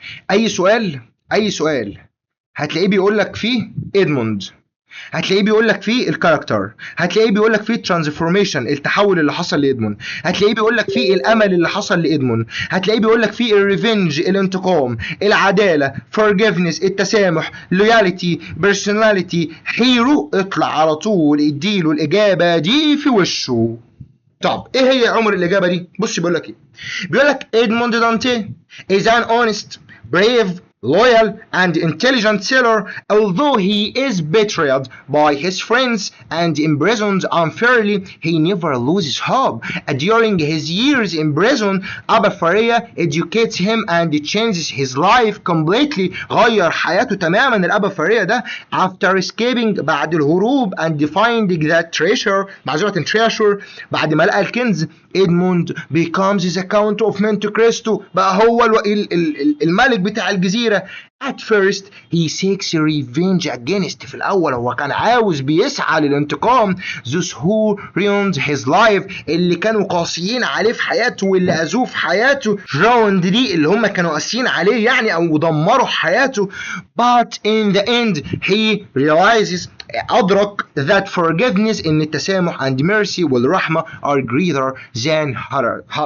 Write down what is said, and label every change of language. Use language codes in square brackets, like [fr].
[ar] اي سؤال هتلاقيه بيقول لك فيه ادموند، هتلاقيه بيقول لك فيه الكاركتر، هتلاقيه بيقول لك فيه الترانسفورميشن، التحول اللي حصل لادموند، هتلاقيه بيقول لك فيه الامل اللي حصل لادموند، هتلاقيه بيقول لك فيه الريفنج، الانتقام، العداله، forgiveness، التسامح، loyalty، personality، hero. اطلع على طول اديله الاجابه دي في وشه. طب ايه هي يا عمر الاجابه دي؟ بص بيقول لك ايه؟ بيقول لك ادموند دانتي [en] is an honest brave loyal and intelligent sailor, although he is betrayed by his friends and imprisoned unfairly, he never loses hope. During his years in prison, Abba Faria educates him and changes his life completely. [ar] غير حياته تماما الأبا فاريا ده [en] after escaping [ar] بعد الهروب [en] and finding that treasure [ar] بعد ما لقى الكنز. [en] Edmund becomes the Count of Monte Cristo [ar] بقى هو الملك بتاع الجزيرة. [en] At first he seeks revenge against [ar] في الأول هو كان عاوز بيسعى للانتقام [en] those who ruined his life [ar] اللي كانوا قاسيين عليه في حياته واللي أذوه في حياته. ruined دي اللي هم كانوا قاسيين عليه يعني أو دمروا حياته. [en] But in the end he realizes [ar] أدرك [en] that forgiveness [ar] إن التسامح [en] and mercy [ar] والرحمة [en] are greater than hatred.